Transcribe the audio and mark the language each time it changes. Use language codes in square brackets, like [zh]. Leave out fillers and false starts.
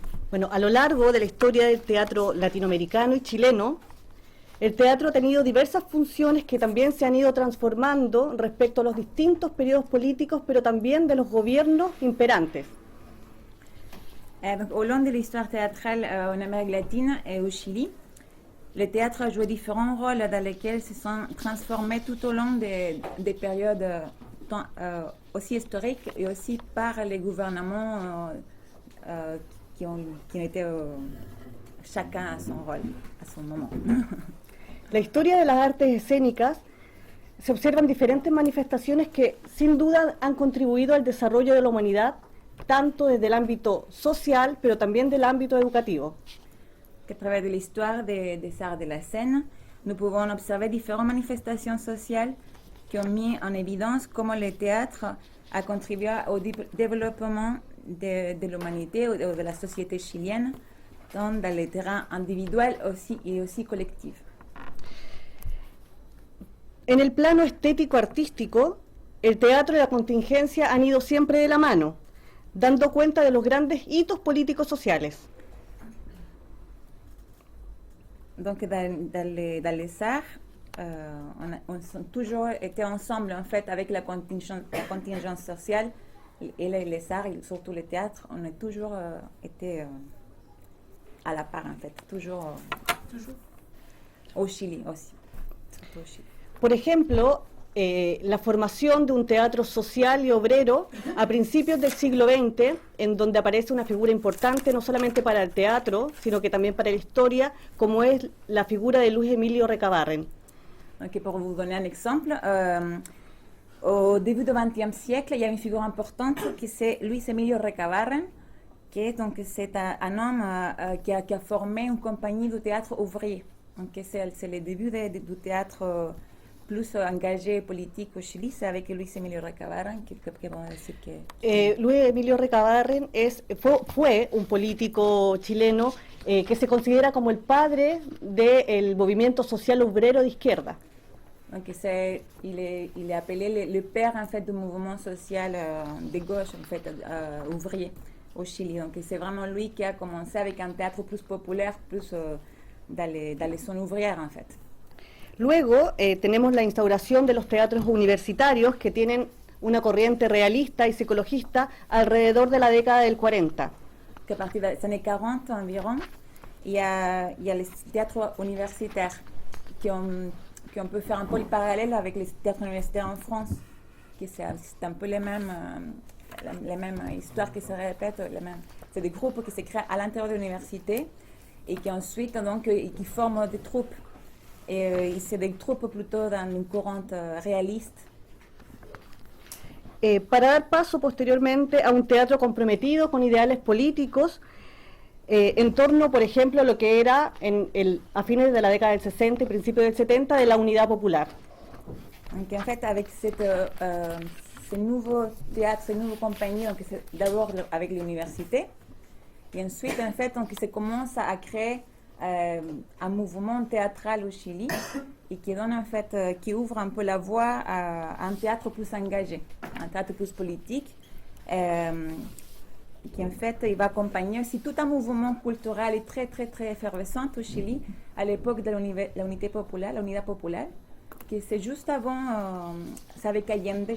[es] Bueno, a lo largo de la historia del teatro latinoamericano y chileno, el teatro ha tenido diversas funciones que también se han ido transformando respecto a los distintos periodos políticos, pero también de los gobiernos imperantes. [fr] Donc, au long de l'histoire théâtrale en Amérique latine et au Chili, le théâtre a joué différents rôles dans lesquels se sont transformés tout au long des périodes aussi historiques et aussi par les gouvernements qui ont été chacun à son rôle, à son moment. [es] La historia de las artes escénicas se observan diferentes manifestaciones que sin duda han contribuido al desarrollo de la humanidad, tanto desde el ámbito social, pero también del ámbito educativo. [fr] À travers de l'histoire des arts de la scène, nous pouvons observer différentes manifestations sociales qui ont mis en évidence comment le théâtre a contribué au développement de l'humanité ou de la société chilienne, tant dans les terrains individuels et aussi collectifs. [es] En el plano estético-artístico, el teatro y la contingencia han ido siempre de la mano, dando cuenta de los grandes hitos políticos sociales. [fr] Donc, dans les arts, on a toujours été ensemble, en fait, avec la contingence sociale et les arts, et surtout le théâtre, on a toujours été à la part, en fait, toujours au Chili aussi. Surtout au Chili. [es] Por ejemplo, la formación de un teatro social y obrero a principios del siglo XX, en donde aparece una figura importante no solamente para el teatro, sino que también para la historia, como es la figura de Luis Emilio Recabarren. [fr] Okay, pour vous donner un exemple, au début du XXe siècle, il y a une figure importante qui c'est Luis Emilio Recabarren, qui est donc c'est un homme qui a formé une compagnie de théâtre ouvrier. Donc c'est le début du théâtre plus engagé politique au Chili, c'est avec Luis Emilio Recabarren [es] que vamos a decir que... Luis Emilio Recabarren fue un político chileno que se considera como el padre del movimiento social obrero de izquierda. [fr] Donc il est appelé le père en fait du mouvement social de gauche en fait ouvrier au Chili. Donc c'est vraiment lui qui a commencé avec un théâtre plus populaire, plus dans les zones ouvrières en fait. [es] Luego tenemos la instauración de los teatros universitarios que tienen una corriente realista y psicologista alrededor de la década del 40. [fr] Que a partir des années 40 environ, il y a les théâtres universitaires qui on peut faire un peu le parallèle avec les théâtres universitaires en France, qui c'est un peu les mêmes histoires qui se répètent, c'est des groupes qui se créent à l'intérieur de l'université et qui ensuite donc qui forment des troupes. Et c'est des troupes plutôt dans une courante réaliste. [es] Para dar paso posteriormente a un teatro comprometido con ideales políticos en torno, por ejemplo, a lo que era a fines de la década del 60 y principios del 70 de la Unidad Popular. [fr] Donc en fait, avec ces nouveaux théâtres, ces nouvelles compagnies, donc d'abord avec l'université, Et ensuite, en fait, donc, il se commence à créer un mouvement théâtral au Chili et qui donne en fait, qui ouvre un peu la voie à un théâtre plus engagé, un théâtre plus politique, qui en fait, il va accompagner aussi tout un mouvement culturel très très très effervescent au Chili à l'époque de l'unité populaire, l'unidad populaire, qui c'est juste avant, c'est avec Allende.